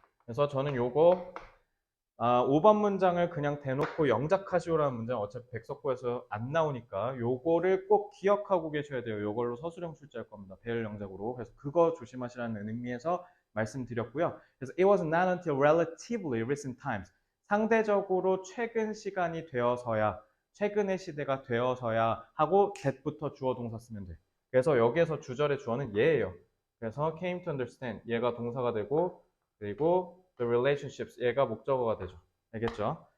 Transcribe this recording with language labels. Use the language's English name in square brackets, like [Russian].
[Korean] 그래서 저는 요거 5번 문장을 그냥 대놓고 영작하시오라는 문장 어차피 백석고에서 안 나오니까 요거를 꼭 기억하고 계셔야 돼요. 요걸로 서술형 출제할 겁니다. 배열 영작으로. 그래서 그거 조심하시라는 의미에서 말씀드렸고요. 그래서 [English] it was not until relatively recent times. [Korean] 상대적으로 최근 시간이 되어서야 최근의 시대가 되어서야 하고 that부터 주어 동사 쓰면 돼. 그래서 여기에서 주절의 주어는 얘예요. 그래서 [English] came to understand [Korean] 얘가 동사가 되고 그리고 the relationships 얘가 목적어가 되죠. 알겠죠?